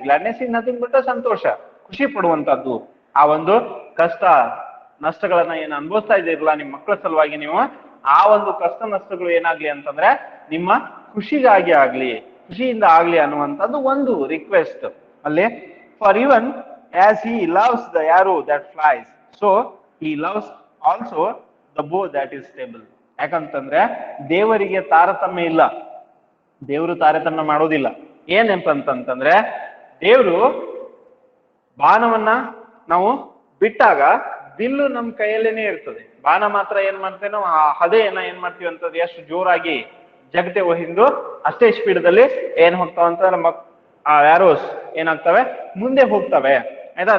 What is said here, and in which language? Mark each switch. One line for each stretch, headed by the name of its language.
English: Gladness is nothing but a
Kannada: ಸಂತೋಷ, ಖುಷಿ ಪಡುವಂತದ್ದು. ಆ ಒಂದು ಕಷ್ಟ ನಷ್ಟಗಳನ್ನ ಏನ್ ಅನುಭವಿಸ್ತಾ ಇದಿರಲ್ಲ ನಿಮ್ ಮಕ್ಕಳ ಸಲುವಾಗಿ, ನೀವು ಆ ಒಂದು ಕಷ್ಟ ನಷ್ಟಗಳು ಏನಾಗ್ಲಿ ಅಂತಂದ್ರೆ ನಿಮ್ಮ ಖುಷಿಗಾಗಿ ಆಗ್ಲಿ, ಖುಷಿಯಿಂದ ಆಗ್ಲಿ ಅನ್ನುವಂಥದ್ದು ಒಂದು ರಿಕ್ವೆಸ್ಟ್ ಅಲ್ಲಿ.
English: For even as he loves the arrow that flies, so he loves also the bow that is stable.
Kannada: ಯಾಕಂತಂದ್ರೆ ದೇವರಿಗೆ ತಾರತಮ್ಯ ಇಲ್ಲ, ದೇವರು ತಾರತಮ್ಯ ಮಾಡೋದಿಲ್ಲ. ಏನಂತಂದ್ರೆ ದೇವರು ಬಾಣವನ್ನ ನಾವು ಬಿಟ್ಟಾಗ ಬಿಲ್ಲು ನಮ್ ಕೈಯಲ್ಲೇನೆ ಇರ್ತದೆ, ಬಾಣ ಮಾತ್ರ ಏನ್ ಮಾಡ್ತೇವೆ ನಾವು ಆ ಹದೆಯನ್ನ ಏನ್ ಮಾಡ್ತೀವಿ ಅಂತಂದ್ರೆ ಎಷ್ಟು ಜೋರಾಗಿ ಜಗತ್ತೆ ಹಿಂದು ಅಷ್ಟೇ ಸ್ಪೀಡ್ದಲ್ಲಿ ಏನ್ ಹೋಗ್ತಾವ ಅಂತಂದ್ರೆ ಆ ಆರೋಸ್ ಏನಾಗ್ತವೆ ಮುಂದೆ ಹೋಗ್ತವೆ, ಆಯ್ತಾ?